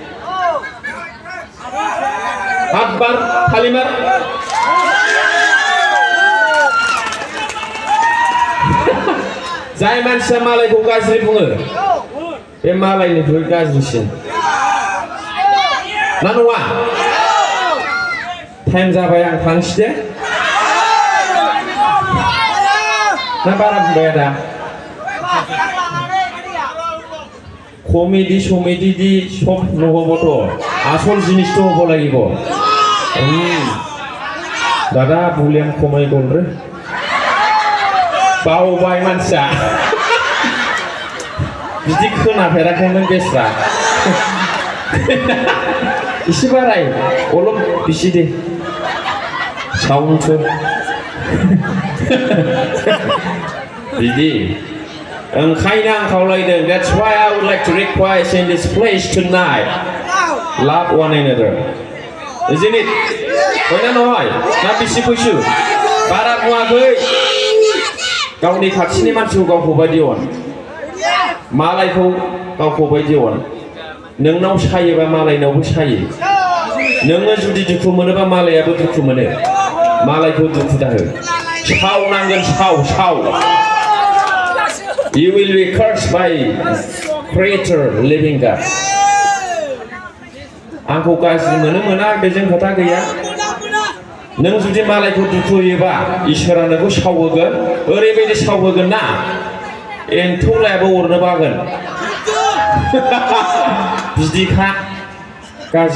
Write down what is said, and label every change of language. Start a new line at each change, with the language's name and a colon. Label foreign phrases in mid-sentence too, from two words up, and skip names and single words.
Bodo: Akbar Halimar जाय मानसिया मालायखौ गाज्रि बुङो बे मालायनिख्रुइ गाज्रिसिन ना नङा टाइम जाबाय आं थांसै दे ना बारा बुंबाय दा कमेडि समेडि दि सब
Assamese: নহবতো আসল জিনিসটা হব লাগিব দাদা ভলিউম কমাই গল রে
Bodo: बावबाय मानसिया बिदि खोनाफेराखैमोन बेस्रा एसे बाराय अलप बिसि दे साउन्डफोर बिदि ओंखायनो आं
English: खावलायदों that's why I would like to request in this place tonight love one another isn't it
Bodo: बयना नहय ना बिसि फैसु बारा बुङाखै गावनि खाथिनि मानसिखौ गावखौ बायदि अन मालायखौ गावखौ बायदि अन नोंनाव सायोबा मालायनावबो सायो नोङो जुदि दुखु मोनोबा मालायाबो दुखु मोनो मालायखौ दुखु दाहो सावनांगोन साव
English: You will be cursed by Creator, living God.
Bodo: आंखौ गाज्रि मोना बेजों खोथा गैया नों जुदि मालायखौ दुखु होयोबा इसोरा नोंखौ सावहोगोन ओरैबायदि सावहोगोन ना एन्थौलायाबो अरनो बागोन बिदिखा गाज्रि